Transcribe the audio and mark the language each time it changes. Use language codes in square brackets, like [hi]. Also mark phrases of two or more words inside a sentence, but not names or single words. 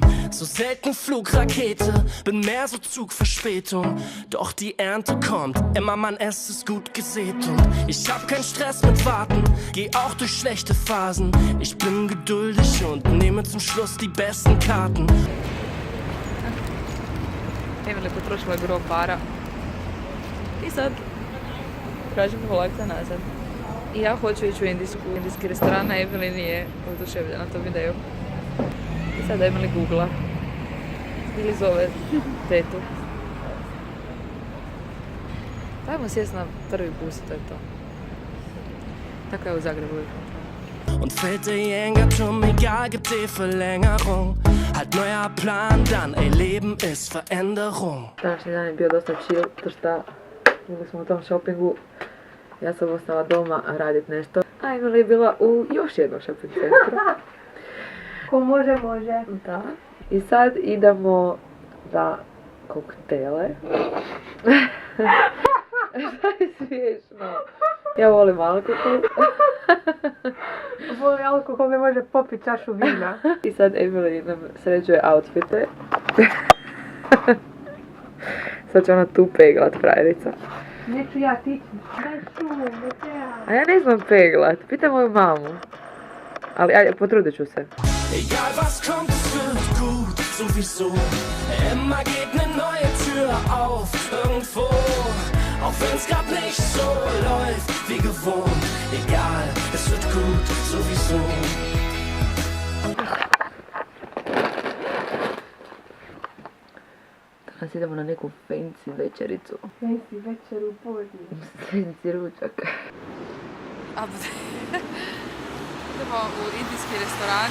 [de] So selten Flugrakete, bin mehr so Zugverspätung. Doch die Ernte kommt, immer Mann, es ist gut gesät. Und ich hab keinen Stress mit Warten, geh auch durch schlechte Phasen. Ich bin geduldig und nehme zum Schluss die besten Karten. [hr] Emily potrošila je gro para. I sad tražim polakca nazad. I ja hoću ići u indijski restoran, a Emily nije oduševljena tom idejom. I sad Emily googla. Ili zove tetu. Dajmo sjest na prvi bus, to je to. Tako je u Zagrebu. [de] Und fällt der Jängerturm, egal, gibt die Verlängerung. Halt neuer Plan dann, ey, Leben ist Veränderung. [hr] Današnji dan je bio dosta chill, to šta bili smo u tom shoppingu. Ja sam ostala doma radit nešto. A Emily je bila u još jednom shopping centru. Ko može, može. Da. I sad idemo za koktele. Šta je smiješno? Ja volim alkohol. Voli alkohol, ne može popiti čašu vina. I sad Emily nam sređuje outfite. Sad će ona tu peglat, frajerica. Neću ja tići. Daj šumu, ne treba. A ja ne znam peglat, pitaj moju mamu. Ali ajde, potrudit ću se. [de] Egal was kommt, es wird gut, sowieso. Immer geht ne neue Tür auf, irgendwo. Auch wenn's grad nicht so läuft wie gewohnt. Egal, es wird gut, sowieso. [hr] Danas idemo na neku fancy večericu. Fancy večer u podne. Fancy ručak. Idemo u indijski restoran.